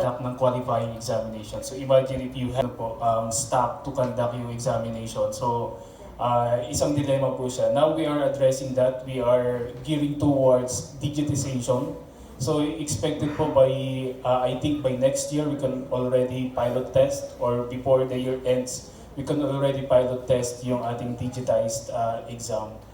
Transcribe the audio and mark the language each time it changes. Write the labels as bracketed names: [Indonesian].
[English] pag-conduct ng qualifying examination. So imagine if you have staff to conduct [Filipino] yung [English] examination. [Filipino] So isang dilemma po siya. [English] Now we are addressing that. We are gearing towards digitization. So expected po by, I think by next year, we can already pilot test, or before the year ends, we can already pilot test [Filipino] yung ating [English] digitized exam.